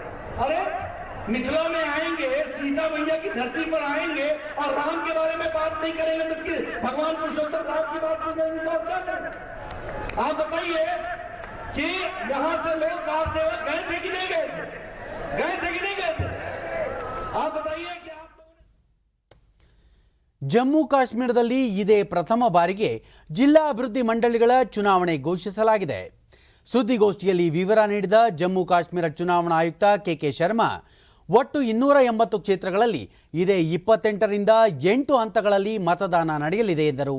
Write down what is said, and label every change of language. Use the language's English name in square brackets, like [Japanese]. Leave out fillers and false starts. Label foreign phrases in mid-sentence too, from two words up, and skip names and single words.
[Hindi] अरे मिथिला में आएंगे, सीता मैया की धरती पर आएंगे और राम के बारे में बात नहीं करेंगे तो भगवान पुरुषोत्तम राम की बात नहीं करेंगे तो आप क्या करेंगे? आप बताइए कि यहां से लोग कार सेवक गए थे कि नहीं गए थे? गए थे कि नहीं गए थे? आप बताइए कि आप [Kannada] ಜಮ್ಮು ಕಾಶ್ಮೀರದಲ್ಲಿ ಇದೇ ಪ್ರಥಮ ಬಾರಿಗೆ ಜಿಲ್ಲಾ ಅಭಿವೃದ್ಧಿ ಮಂಡಳಿಗಳ ಚುನಾವಣೆ ಘೋಷಿಸಲಾಗಿದೆ. ಸುದ್ದಿಗೋಷ್ಠಿಯಲ್ಲಿ ವಿವರ ನೀಡಿದ ಜಮ್ಮು ಕಾಶ್ಮೀರ ಚುನಾವಣಾ ಆಯುಕ್ತ ಕೆಕೆ ಶರ್ಮಾ, ಒಟ್ಟು 280 ಕ್ಷೇತ್ರಗಳಲ್ಲಿ ಇದೇ 28ರಿಂದ 8 ಹಂತಗಳಲ್ಲಿ ಮತದಾನ ನಡೆಯಲಿದೆ ಎಂದರು.